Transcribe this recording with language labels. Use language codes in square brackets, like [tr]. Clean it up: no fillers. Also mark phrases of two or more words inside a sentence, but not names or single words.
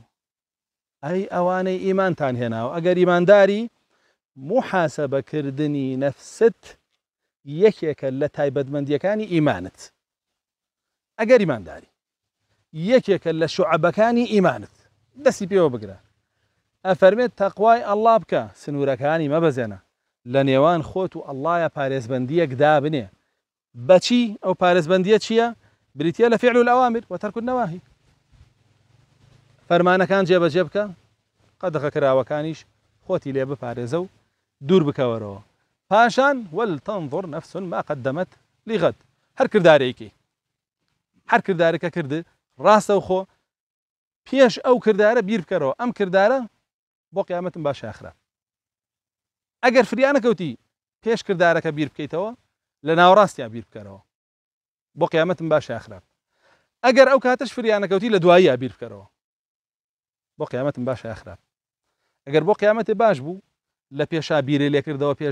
[ckb] ئەی ئەوانەی ئیمانتان هێناوە ئەگەر ئیمانداری محاسەبەکردنی نەفست یەکێکە لە تایبەتمەندیەکانی ئیمانت، ئەگەر ئیمانداری یەکێکە لە شوعەبەکانی ئیمانت دەستی پێوە بگرە. ئەفەرمێت تەقوای ئەڵڵا بکە سنوورەکانی مەبەزێنە لە نێوان خۆت و ئەڵڵایە پارێزبەندیەک دابنێ بەچی ئەو پارێزبەندیە چییە؟ بریتە لە [ar] فعل الأوامر وترك النواهي [ckb] فەرمانەکان جێبەجێ بکە قەدەغەکراوەکانیش خۆتی لێ بپارێزە و دوور بکەوەرەوە پاشان [ar] ولتنظر نفس ما قدمت لغد [ckb] هەر کردارێکی هەر کردارێکە کرد ڕاستە و خۆ پێش ئەو کردارە بیر بکەرەوە ئەم کردارە بۆ قیامەتم باش ئاخرە ئەگەر فریانەکەوتی پێش کردارەکە بیر بکەیتەوە لە ناوەڕاستیان بیر بکەرەوە بۆ قیامەتم باش ئاخرە ئەگەر ئەو کاتەش فریانەکەوتی لە دواییە بیر بکەرەوە بۆ قیامەتم باش ئاخرە ئەگەر بۆ قیامەتێ باش بوو لە پێشا بیرێ لێکردەوە پێش